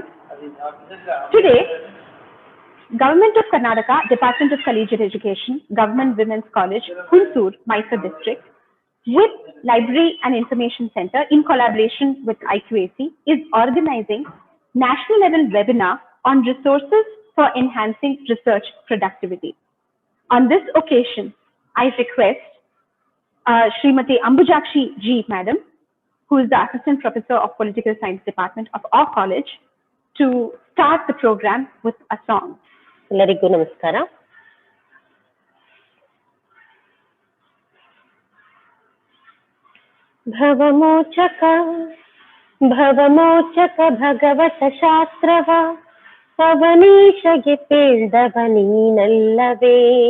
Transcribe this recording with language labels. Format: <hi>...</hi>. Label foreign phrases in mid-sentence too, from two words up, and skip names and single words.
<en>Today, Government of Karnataka, Department of Collegiate Education, Government Women's College, Hunsur, Mysore District, with Library and Information Center in collaboration with IQAC is organizing national level webinar on resources for enhancing research productivity. On this occasion, I request Srimati Ambujakshi G. Madam, who is the Assistant Professor of Political Science Department of our college, to start the program with a song.</en> <kn>ಎಲ್ಲರಿಗೂ ನಮಸ್ಕಾರ. ಭವಮೋಚಕ ಭವಮೋಚಕ ಭಗವತ ಶಾಸ್ತ್ರವ ಅವನೀಶಗೆ ಪೇಳ್ದವ ನೀನಲ್ಲವೇ.</kn>